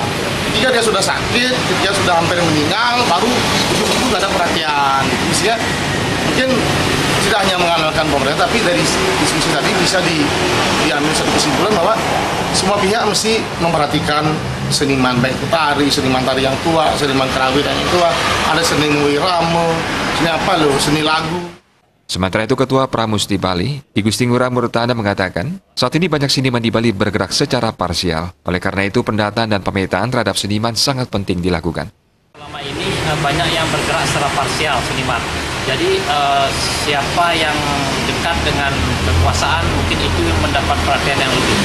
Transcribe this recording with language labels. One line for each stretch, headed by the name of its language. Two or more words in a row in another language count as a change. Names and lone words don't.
Indonesian: Ketika dia sudah sakit, ketika dia sudah hampir meninggal, baru itu nggak ada perhatian. Misalnya mungkin tidak hanya mengandalkan pemerintah, tapi dari diskusi tadi bisa diambil satu kesimpulan bahwa semua pihak mesti memperhatikan seniman, baik itu tari, seniman tari yang tua, seniman kerawitan yang tua, ada seni wirama, seni lagu. Sementara itu Ketua Pramusti Bali, I Gusti Ngurah Murtada mengatakan, saat ini banyak seniman di Bali bergerak secara parsial. Oleh karena itu pendataan dan pemetaan terhadap seniman sangat penting dilakukan. Selama ini banyak yang bergerak secara parsial seniman. Jadi siapa yang dekat dengan kekuasaan mungkin itu yang mendapat perhatian yang lebih.